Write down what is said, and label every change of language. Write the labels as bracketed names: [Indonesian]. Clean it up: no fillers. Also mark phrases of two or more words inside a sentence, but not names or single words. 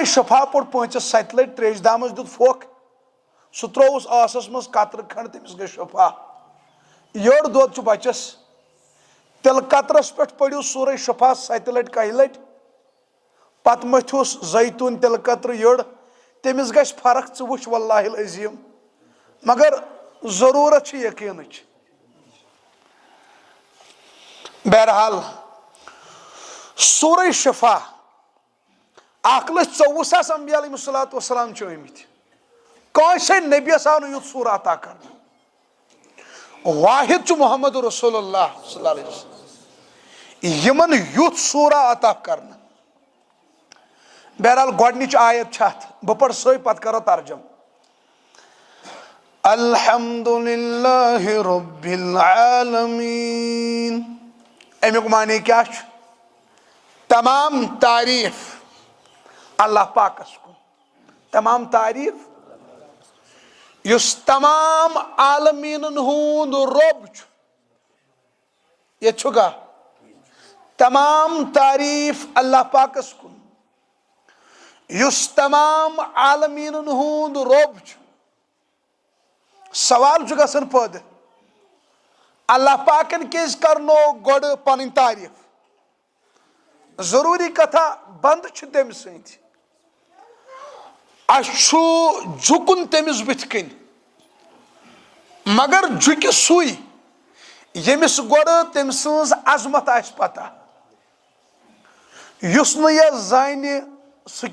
[Kashmiri] شفا پوٚر 5-7 لٹہِ تریش دامس دیُت پھوٚکھ سُہ ترووُس ٲسس منٛز قطرٕ کھنڈ تٔمِس گٔے شفا یٔڑ دۄد چھُ بچس تِلہٕ قطرس پٮ۪ٹھ پٔرِو سورے شفا 7 لٹہِ کاہہِ لٹہِ پتہٕ مٔتھِوُس زیتون تِلہٕ قطرٕ یٔڑ تٔمِس گژھِ فرق ژٕ وٕچھ [Arabic] واللہ العظیٖم [Kashmiri] مگر ضروٗرت چھِ یقیٖنٕچ بہرحال سورے شفا 1,24,000 انبیاء [Arabic] علیہ الصلوۃ والسلام [Kashmiri] چھِ آمٕتۍ کٲنٛسے نبیَس آو نہٕ یُتھ سورہ عطا کرنہٕ واحد چھُ محمد [Arabic] رسول اللہ صلی اللہ علیہ وسلم [Kashmiri] یمن یُتھ سورہ عطا کرنہٕ بہرحال گۄڈنِچ آیت چھِ اتھ بہٕ پرٕ سۄے پتہٕ کرو ترجم [Arabic] الحمدللہ رب العالمین [Kashmiri] امیُک معنی کیا چھُ تمام تعریف اللہ پاکس کُن تمام تعریف یُس تمام عالمیٖنن ہُنٛد رۄب چھُ ییٚتہِ چھُ گا تمام تعریف اللہ پاکس کُن یُس تمام عالمیٖنن ہُنٛد رۄب چھُ سوال چھُ گژھان پٲدٕ اللہ پاکن کیازِ کرنو گۄڈٕ پنٕنۍ تعریف ضروٗری کتھا بنٛد چھُ تٔمۍ سٕنٛدۍ اسہِ چھُ جُکُن تٔمِس بٕتھِ کٔنۍ مگر جُکہِ سُے ییٚمِس گۄڈٕ تٔمۍ سٕنٛز عظمت آسہِ پتہ یُس نہٕ یہِ زانہِ سُہ